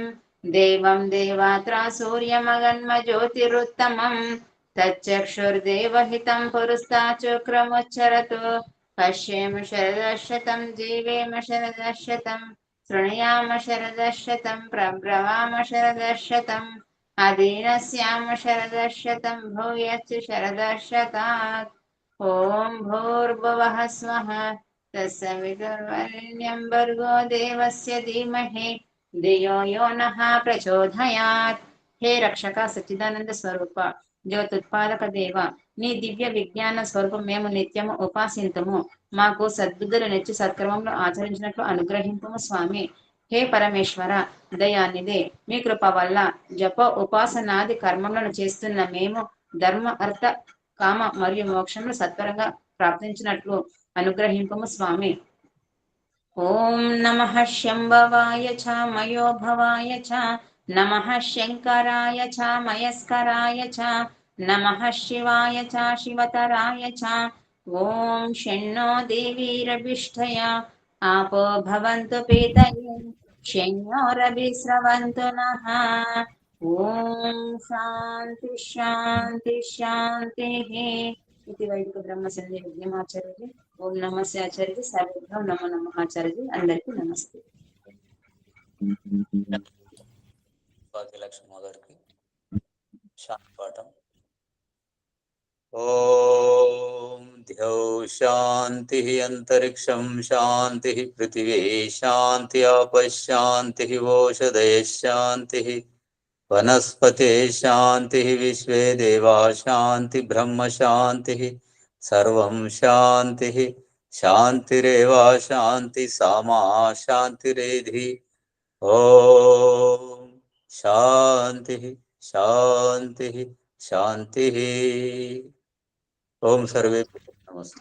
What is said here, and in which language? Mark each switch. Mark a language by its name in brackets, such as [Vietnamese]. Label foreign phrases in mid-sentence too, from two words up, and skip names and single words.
[Sanskrit] देवं देवात्रा सूर्यमगन्मज्योतिरुत्तमम् तच्चक्षुर्देवहितं पुरस्ताचक्रमुच्चरतु पश्येम शरदशतं जीवेम शरदशतं शृणुयाम शरदशतं प्रब्रवाम शरदशतं अधीनस्याम शरदशतं भूयश्च शरदशतात् ॐ भूर्भुवः स्वः तत्सवितुर्वरेण्यं भर्गो देवस्य धीमहि धियो यो नः प्रचोदयात् हे [Telugu] రక్షక సచ్చిదానంద స్వరూప జ్యోతుత్పాదక దేవ నీ దివ్య విజ్ఞాన స్వరూపం మేము నిత్యము ఉపాసింతము మాకు సద్బుద్ధులు నెచ్చి సత్కర్మములు ఆచరించినట్లు అనుగ్రహింపము స్వామి హే పరమేశ్వర దయానిదే మీ కృప వల్ల జప ఉపాసనాది కర్మములను చేస్తున్న మేము ధర్మ అర్థ కామ మరియు మోక్షములు సత్వరంగా ప్రాప్తించినట్లు అనుగ్రహింపము స్వామి [Sanskrit] ఓం నమః శంభవాయ చ మయోభవాయ చ నమః శంకరాయ చ మయస్కరాయ చ నమః శివాయ చ శివతరాయ చ ఓం షణ్ణో దేవీరభిష్టయ आपो भवन्तु पीतये शय्योरभिस्रवन्तु नः ॐ शान्ति शान्ति शान्तिः इति वैदिक ब्रह्मसंध्या विद्यमाचार्य ओम नमस्ते आचार्य सर्वेभ्यो नमो नमः आचार्य [Telugu] అందరికీ నమస్తే భాగ్యలక్ష్మి గారికి శాంతి పాఠం [Sanskrit] ఓం ధ్యౌ శాంతి అంతరిక్షం శాంతి పృథివీ శాంతి ఆపశాంతి ఓషధయ శాంతి వనస్పతే శాంతి విశ్వే దేవా శాంతి బ్రహ్మ శాంతి సర్వం శాంతి శాంతిరేవ శాంతి సామా శాంతిరేధి ఓం శాంతి శాంతి శాంతి ఓం సర్వే నమస్తే